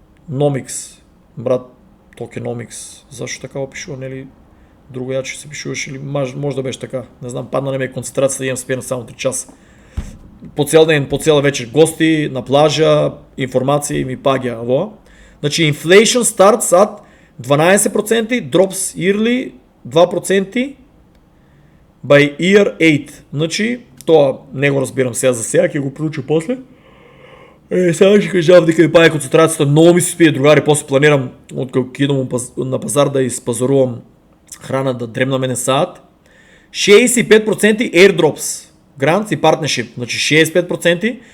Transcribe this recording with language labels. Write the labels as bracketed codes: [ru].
[mk] Tokenomics, брат, Tokenomics. Зашто така опишува, нели? Друго јаче се пишуваше или може да беше така. Не знам, падна не ме концентрација да имам спиено само 3 часа. По цел ден, по цела вечер гости, на плажа, информации ми паѓа ово. [en] Значи inflation starts at 12%, drops yearly 2% by year 8. [mk] Значи тоа не го разбирам сега за сега, ќе го проучам после. Сега ќе кажам дека ми паѓа концентрацијата, многу ми се спие другари, после планирам откако ќе идам на пазар да испазарувам храна да дремна мене саат. [en] 65% airdrops, grants и partnership, значи 65%.